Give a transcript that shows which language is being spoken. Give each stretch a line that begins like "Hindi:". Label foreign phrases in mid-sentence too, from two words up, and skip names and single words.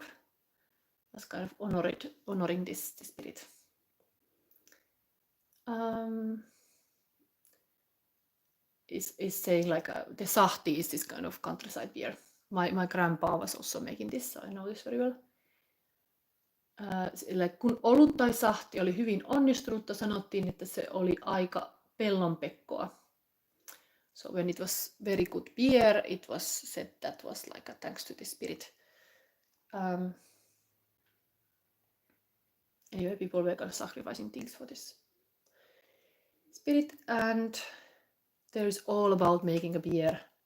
English: It was kind of honoring this spirit. Is saying like the sahti is this kind of countryside beer. My grandpa was also making this, so I know this very well.
Finnish: Kun olut tai sahti oli hyvin onnistunutta, sanottiin, että se oli aika pellonpekkoa.
English: So when it was very good beer, it was said that was like a thanks to the spirit. Anyway, people were kind of sacrificing things for this spirit, and there is all about making a beer.